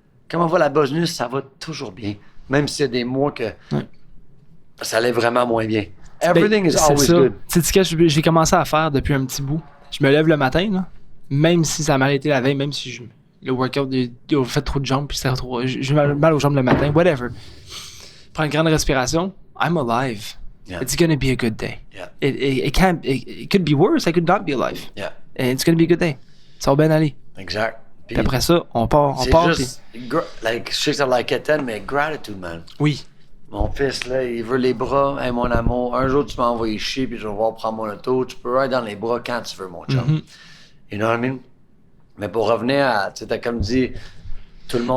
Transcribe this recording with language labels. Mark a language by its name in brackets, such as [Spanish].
[French] Comment va la business, ça va toujours bien. Même s'il y a des mois que ça allait vraiment moins bien. [English] Everything is [French] C'est [English] always [French] ça. [English] good. [French] Tu sais ce que j'ai commencé à faire depuis un petit bout? Je me lève le matin, là, même si ça m'a arrêté la veille, même si le workout a fait trop de jambes, puis j'ai mal aux jambes le matin, whatever. Prends une grande respiration. [English] I'm alive. Yeah. It's gonna be a good day. Yeah. It could be worse, I could not be alive. Yeah, And it's gonna be a good day. [French] Ça va bien aller. exact. Puis après ça, on part. c'est juste, like, je sais que ça like Étienne, mais gratitude, man. Oui. Mon fils, là, il veut les bras. Hey, mon amour, un jour, tu m'as envoyé chier, puis je vais voir prendre mon auto. Tu peux être dans les bras quand tu veux, mon chum. [English] You know what I mean? [French] Mais pour revenir à, tu sais, t'as comme dit, tout le monde.